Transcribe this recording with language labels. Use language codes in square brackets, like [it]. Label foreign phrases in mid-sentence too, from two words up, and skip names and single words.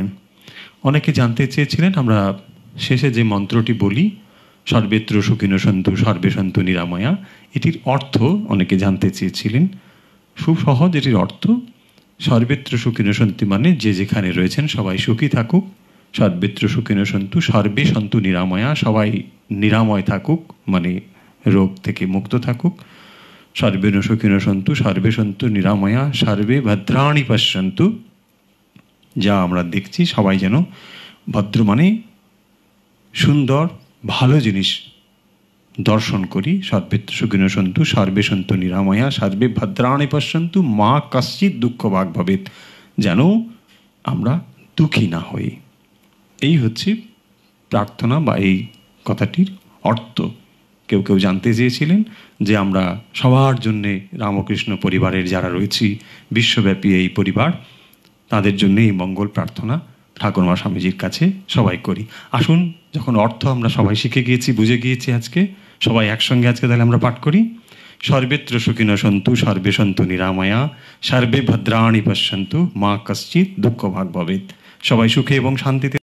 [bn] অনেকে জানতে চেয়েছিলেন আমরা শেষে যে মন্ত্রটি বলি, [sa] সর্বেত্র সুখিনো সন্তু সর্বে সন্তু নিরাময়া, [bn] এটির অর্থ অনেকে জানতে চেয়েছিলেন। খুব সহজ এটির অর্থ। [sa] সর্বেত্র সুখিনো সন্তু [bn] মানে যে যেখানে রয়েছেন সবাই সুখী থাকুক, [sa] সর্বেত্র সুখিনো সন্তু সর্বে সন্তু নিরাময়া, [bn] সবাই নিরাময় থাকুক মানে রোগ থেকে মুক্ত থাকুক, [sa] সর্বেন সুখিনো সন্তু সর্বে সন্তু নিরাময়া, সর্বে ভদ্রাণি পশ্যন্তু, [bn] যা আমরা দেখছি সবাই যেন ভদ্র মানে সুন্দর ভালো জিনিস দর্শন করি। [sa] সর্বেত্র সুখিনো সন্তু সর্বে সন্তু নিরাময়া, সর্বে ভদ্রাণি পশ্যন্তু, মা কশ্চিৎ দুঃখ ভাগ ভবেৎ, [bn] যেন আমরা দুঃখী না হই। এই হচ্ছে প্রার্থনা বা এই কথাটির অর্থ। কেউ কেউ জানতে চেয়েছিলেন যে আমরা সবার জন্যে রামকৃষ্ণ পরিবারের যারা রয়েছি বিশ্বব্যাপী এই পরিবার, তাদের জন্য এই মঙ্গল প্রার্থনা ঠাকুরমা স্বামীজির কাছে সবাই করি। আসুন, যখন অর্থ আমরা সবাই শিখে গিয়েছি, বুঝে গিয়েছি, আজকে সবাই একসঙ্গে আজকে তাহলে আমরা পাঠ করি। [sa] সর্বেত্র সুখিনো সন্তু সর্বে সন্তু নিরাময়া, সর্বে ভদ্রাণি পশ্যন্তু, মা কশ্চিৎ দুঃখ ভাগ ভবেৎ। [bn] সবাই সুখে এবং শান্তিতে